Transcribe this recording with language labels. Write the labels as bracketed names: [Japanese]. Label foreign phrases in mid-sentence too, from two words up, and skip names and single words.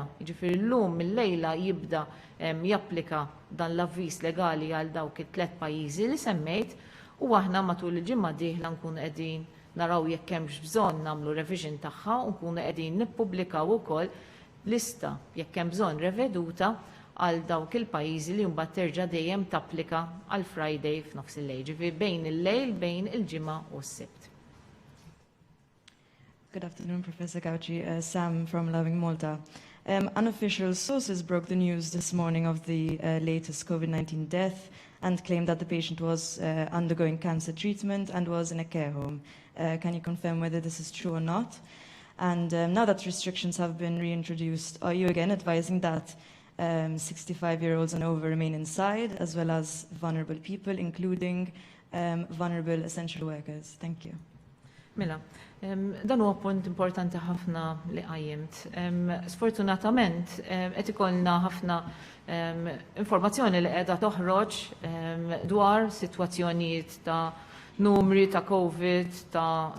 [Maltese] Jiġifieri llum mill-lejla jibda japplika dan l-avviż legali għal dawk it-3 pajjiżi li semmejt u aħna matul il-ġimgħa dieħla nkunu qegħdin naraw jekk hemmx bżonn nagħmlu revision tagħha u nkunu qegħdin nippubblikaw ukoll lista jekk hemm bżonn reveduta għal dawk il-pajjiżi li mbagħad terġa' dejjem tapplika għal Friday f'nofs il-lejl, ġifieri bejn il-lejl bejn il-ġimgħa u s-sibt. [English] Good afternoon, Professor Gauci. Sam from Loving Malta. Unofficial sources broke the news this morning of the latest COVID-19 death and claimed that the patient was undergoing cancer treatment and was in a care home. Can you confirm whether this is true or not? And now that restrictions have been reintroduced, are you again advising that 65-year-olds and over remain inside, as well as vulnerable people, including vulnerable essential workers? Thank you. [Maltese] Mela, dan huwa punt importanti ħafna li qajjimt. Sfortunatament, qed ikollna ħafna informazzjoni li qiegħda toħroġ dwar sitwazzjonijiet ta' numri ta' COVID, ta'